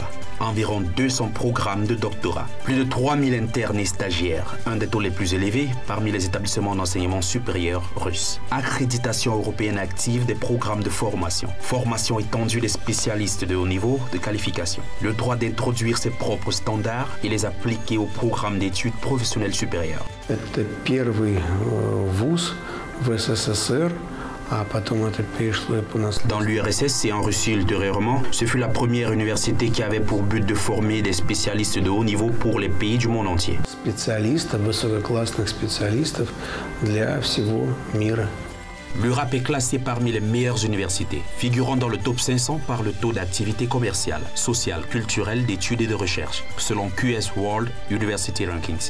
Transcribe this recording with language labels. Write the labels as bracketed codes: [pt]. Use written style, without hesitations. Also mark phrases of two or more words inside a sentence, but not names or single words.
[fr] Environ 200 programmes de doctorat. Plus de 3000 internes et stagiaires, un des taux les plus élevés parmi les établissements d'enseignement supérieur russes. Accréditation européenne active des programmes de formation. Formation étendue des spécialistes de haut niveau de qualification. Le droit d'introduire ses propres standards et les appliquer au programme d'études professionnelles supérieures. [ru] Это первый вуз в СССР. [fr] Dans l'URSS et en Russie ultérieurement, ce fut la première université qui avait pour but de former des spécialistes de haut niveau pour les pays du monde entier. L'URAP est classée parmi les meilleures universités, figurant dans le top 500 par le taux d'activité commerciale, sociale, culturelle, d'études et de recherche, selon QS World University Rankings.